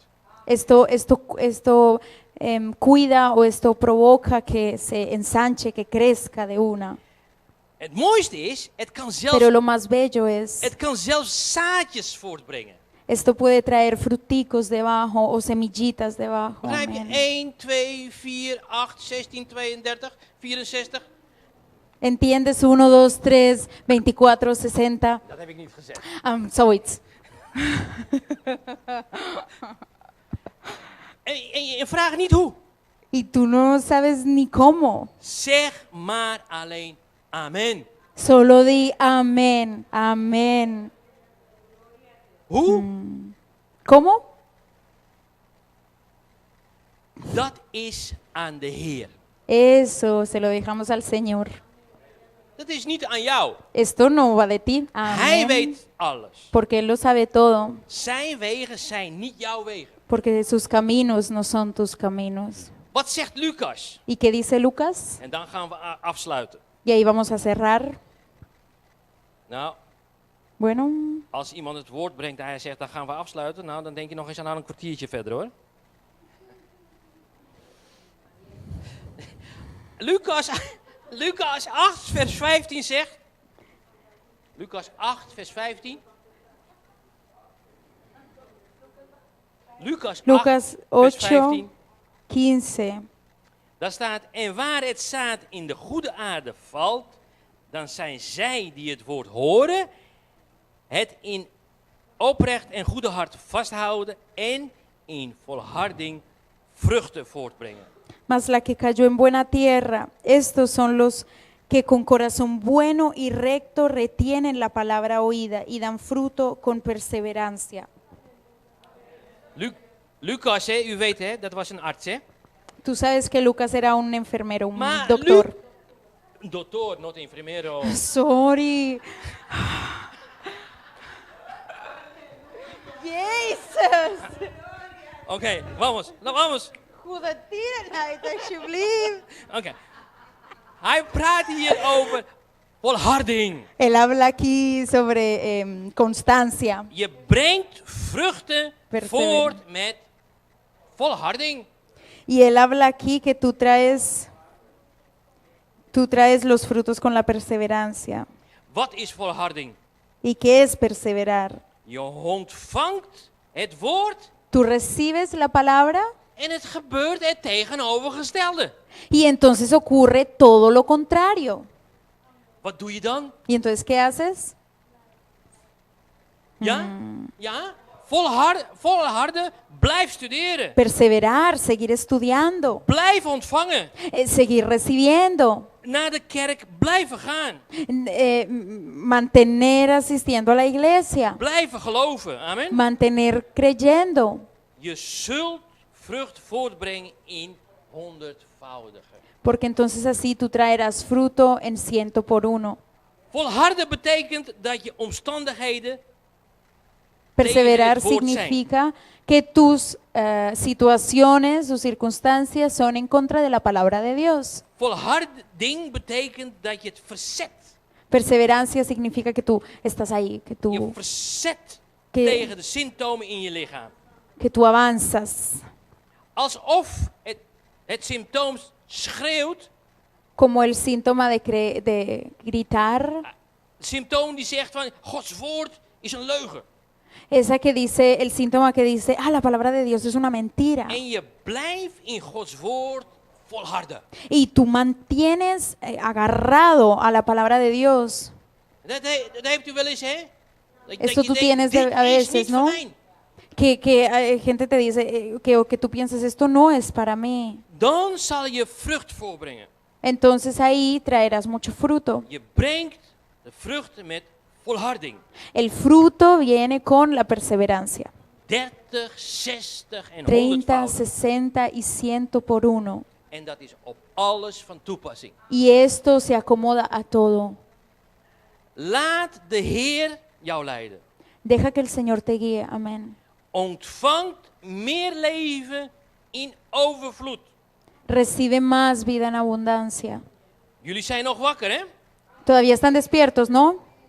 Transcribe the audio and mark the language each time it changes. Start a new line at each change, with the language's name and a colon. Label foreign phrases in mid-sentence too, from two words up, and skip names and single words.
Spanish: esto cuida o esto provoca que se ensanche, que crezca de una.
Dutch: Het mooiste is, het kan
Spanish: Pero lo más bello es,
Dutch: zelfs zaadjes voortbrengen.
Spanish: esto puede traer fruticos debajo o semillitas debajo.
Dutch: Begrijp je?
Spanish: Amén. 1, 2, 4, 8, 16, 32, 64. ¿Entiendes? 1, 2, 3, 24, 60.
Dutch: Dat heb ik niet gezegd. Zoiets. En vraag niet hoe.
Spanish: Y tú no sabes ni cómo.
Dutch: Zeg maar alleen amen.
Spanish: Solo di amén, amén.
Dutch: Hoe?
Spanish: ¿Cómo?
Dutch: Dat is aan de Heer.
Spanish: Eso se lo dejamos al Señor.
Dutch: Dat is niet aan jou.
Spanish: Esto no va de ti.
Dutch: Hij
Spanish: Amén.
Dutch: weet alles.
Spanish: Porque Él lo sabe todo.
Dutch: Zijn wegen zijn niet jouw wegen.
Spanish: Porque sus caminos no son tus caminos.
Dutch: Wat zegt Lucas?
Spanish: ¿Y qué dice Lucas?
Dutch: En dan gaan we afsluiten.
Spanish: Y ahí vamos a cerrar.
Dutch: Nou,
Spanish: Bueno,
Dutch: als iemand het woord brengt en hij zegt dan gaan we afsluiten. Nou, dan denk je nog eens aan een kwartiertje verder hoor. Lucas 8 vers 15 zegt. Lucas 8 vers 15. Lucas 8 Lucas vers 8, 15. 15. Daar staat, en waar het zaad in de goede aarde valt, dan zijn zij die het woord horen, het in oprecht en goede hart vasthouden en in volharding vruchten voortbrengen.
Spanish: Mas la que cayó en buena tierra, estos son los que con corazón bueno y recto retienen la palabra oída y dan fruto con perseverancia.
Dutch: Lucas, hè, u weet hè, dat was een arts hè.
Spanish: Tú sabes que Lucas era un enfermero, un
Dutch: Maar
Spanish: doctor. Doctor, not enfermero. Sorry. Jesus. Oké, vamos, nou vamos.
Dutch: Goede tierenheid, alsjeblieft. Oké. Hij praat hier over volharding.
Spanish: Él habla aquí sobre constancia.
Dutch: Je brengt vruchten
Spanish: Perseveren.
Dutch: voort met volharding.
Spanish: Y él habla aquí que tú traes los frutos con la perseverancia.
Dutch: Wat is volharding?
Spanish: ¿Y qué es perseverar?
Dutch: Je ontvangt het woord
Spanish: Tú recibes la palabra
Dutch: en het gebeurt het tegenovergestelde.
Spanish: y entonces ocurre todo lo contrario.
Dutch: Wat doe je dan?
Spanish: ¿Y entonces qué haces?
Dutch: Ja? Ja? Volharden, blijf studeren.
Spanish: Perseverar, seguir estudiando,
Dutch: Blijf ontvangen.
Spanish: seguir recibiendo,
Dutch: Naar de kerk blijven gaan.
Spanish: mantener asistiendo a la iglesia,
Dutch: Blijven geloven. Amen.
Spanish: mantener creyendo,
Dutch: Je zult vrucht voortbrengen in 100-voudige.
Spanish: porque entonces así tú traerás fruto en 100 por 1.
Dutch: Volharden betekent dat je omstandigheden
Spanish: Perseverar
Dutch: tegen het woord zijn.
Spanish: significa que tus situaciones o circunstancias son en contra de la palabra de Dios.
Dutch: Volharding betekent dat je het verzet.
Spanish: Perseverancia significa que tú estás ahí,
Dutch: Je verzet
Spanish: Que-
Dutch: tegen de symptomen in je lichaam.
Spanish: que tú avanzas,
Dutch: Alsof het symptoom schreeuwt.
Spanish: como el síntoma de gritar,
Dutch: Het symptoom die zegt van Gods woord is een leugen.
Spanish: esa que dice, el síntoma que dice, la palabra de Dios es una mentira.
Dutch: En je blijft in Gods woord volharden.
Spanish: Y tú mantienes agarrado a la palabra de Dios.
Dutch: Dat heeft u wel eens, hè?
Spanish: Esto tú tienes
Dutch: dit
Spanish: a
Dutch: is
Spanish: veces,
Dutch: niet
Spanish: ¿no?
Dutch: van mij.
Spanish: Que gente te dice, o que tú piensas, esto no es para mí.
Dutch: Dan zal je vrucht voorbrengen.
Spanish: Entonces ahí traerás mucho fruto.
Dutch: Je brengt de vruchten met volharding.
Spanish: El fruto viene con la perseverancia.
Dutch: 30, 60 en
Spanish: 30,
Dutch: 100.
Spanish: 60 y 100 por 1.
Dutch: En dat is op alles van toepassing.
Spanish: Y esto se acomoda a todo.
Dutch: Laat de Heer jou leiden.
Spanish: Deja que el Señor te guíe. Amén.
Dutch: Ontvangt meer leven in overvloed.
Spanish: Recibe más vida en abundancia.
Dutch: Jullie zijn nog wakker, hè?
Spanish: Todavía están despiertos, ¿no?